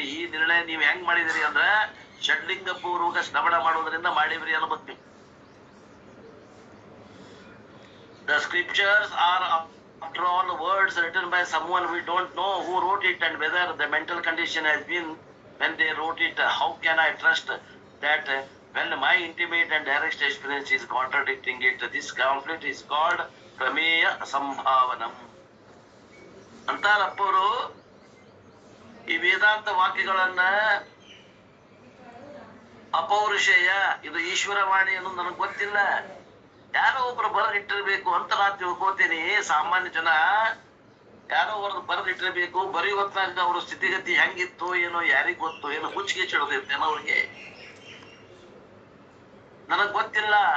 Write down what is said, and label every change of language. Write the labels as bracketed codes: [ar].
[kn] ಈ ನಿರ್ಣಯ ನೀವ್ ಹೆಂಗ್ ಮಾಡಿದಿರಿ ಅಂದ್ರೆ ಷಡ್ಲಿಂಗ ಪೂರ್ವಕ ಶ್ರವಣ ಮಾಡೋದ್ರಿಂದ ಮಾಡಿದ್ರಿ ಅನ್ನಬಹುದು ನೀವು. [en] The scriptures are after all words written by someone we don't know who wrote it and whether the mental condition has been when they wrote it. How can I trust that when my intimate and direct experience is contradicting it? This conflict is called prameya sambhavanam. [kn] ಅಂತಾರಪ್ಪವರು ಈ ವೇದಾಂತ ವಾಕ್ಯಗಳನ್ನ ಅಪೌರುಷೇಯ, ಇದು ಈಶ್ವರವಾಣಿ ಅನ್ನೋದು ನನಗೆ ಗೊತ್ತಿಲ್ಲ, ಯಾರೋ ಒಬ್ರು ಬರೆದಿಟ್ಟಿರ್ಬೇಕು ಅಂತ ನಾನು ತಿಳ್ಕೋತೀನಿ. ಸಾಮಾನ್ಯ ಜನ ಯಾರೋ ಅವ್ರದ್ದು ಬರೆದಿಟ್ಟಿರ್ಬೇಕು, ಬರೆಯುವತ್ತಾಗ ಅವ್ರ ಸ್ಥಿತಿಗತಿ ಹೆಂಗಿತ್ತು ಏನೋ ಯಾರಿಗ್ ಗೊತ್ತು, ಏನೋ ಹುಚ್ಚಿಗೆ ಚಿಡೋದಿರ್ತೇನೋ ಅವ್ರಿಗೆ, ನನಗ್ ಗೊತ್ತಿಲ್ಲ.